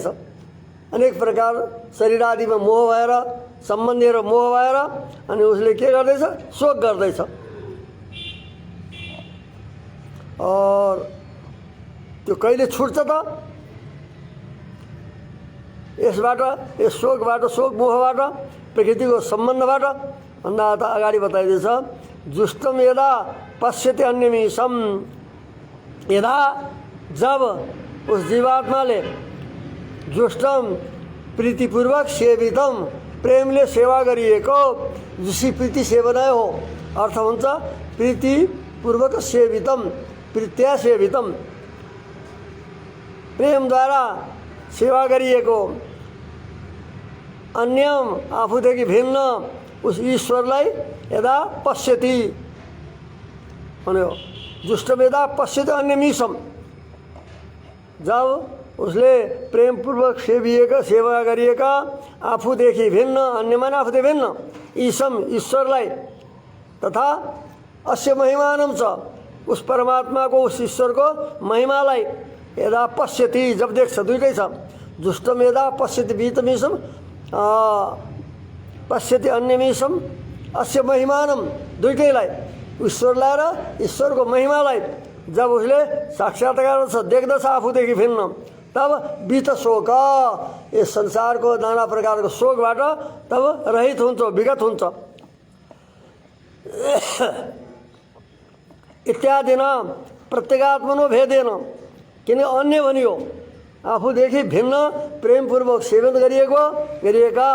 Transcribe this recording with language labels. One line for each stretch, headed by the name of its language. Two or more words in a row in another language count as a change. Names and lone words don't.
Nepali: अनेक प्रकार शरीर आदिमा मोह भएर, सम्बन्धीहरू मोह भएर अनि उसले के गर्दैछ, शोक गर्दैछ। और त्यो कहिले छुट्छ त? यसबाट, यस शोकबाट, शोक मोहबाट, प्रकृतिको सम्बन्धबाट भन्दा त अगाडि बताइदिएछ।
Sanskrit: जुष्टम यदा पश्यति अन्यमीशम, यदा
Nepali: जब उस जीवात्माले
Sanskrit: जुष्टम प्रीतिपूर्वक सेवितम,
Nepali: प्रेमले सेवा गरिएको, जसरी प्रीति सेवना हो अर्थ हुन्छ
Sanskrit: प्रीतिपूर्वक सेवितम, प्रीत्या सेवितम,
Nepali: प्रेमद्वारा सेवा गरिएको, अन्यम आफूदेखि भिन्न उस ईश्वरलाई
Sanskrit: यदा पश्यति
Nepali: भन्यो।
Sanskrit: जुष्टम यदा पश्यति अन्यमीशम,
Nepali: जब उसले प्रेमपूर्वक सेवा गरिएका आफूदेखि भिन्न, अन्य माने आफूदेखि भिन्न ईशम ईश्वरलाई,
Sanskrit: तथा अस्य महिमानम
Nepali: छ
Hindi: उस परमात्मा को, उस ईश्वर को
Nepali: महिमालाई
Sanskrit: यदा पश्यति
Nepali: जब देख्छ, दुईटै छ।
Sanskrit: जुष्टम यदा पश्यति वीतमीशम, पश्यति अन्यमीशम, अस्य महिमानम,
Nepali: दुईटैलाई ईश्वरलाई र ईश्वरको महिमालाई जब उसले साक्षात्कार गर्छ, देख्दछ आफूदेखि भिन्न, तब बीत शोक, यस संसारको नाना प्रकारको शोकबाट तब रहित हुन्छ, विगत हुन्छ।
Sanskrit: इत्यादि न प्रत्यगात्मनो भेदेन,
Nepali: किन अन्य भनियो आफूदेखि भिन्न प्रेमपूर्वक सेवन गरिएका